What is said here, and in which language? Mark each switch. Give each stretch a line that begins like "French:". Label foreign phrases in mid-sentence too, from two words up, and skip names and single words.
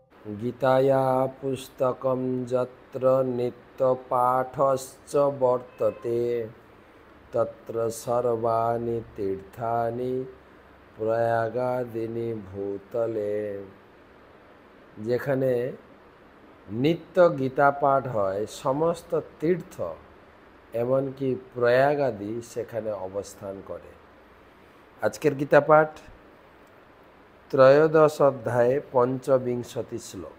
Sanskrit: गीताया पुस्तकं यत्र नित्यपाठश्च वर्तते तत्र सर्वाणि तीर्थानि प्रयागादीनि भूतले।
Bangla: যেখানে নিত্য গীতা পাঠ হয় সমস্ত তীর্থ এমনকি প্রয়াগ আদি সেখানে অবস্থান করে। আজকের গীতা পাঠ ত্রয়োদশ অধ্যায়ে পঞ্চবিংশতি শ্লোক।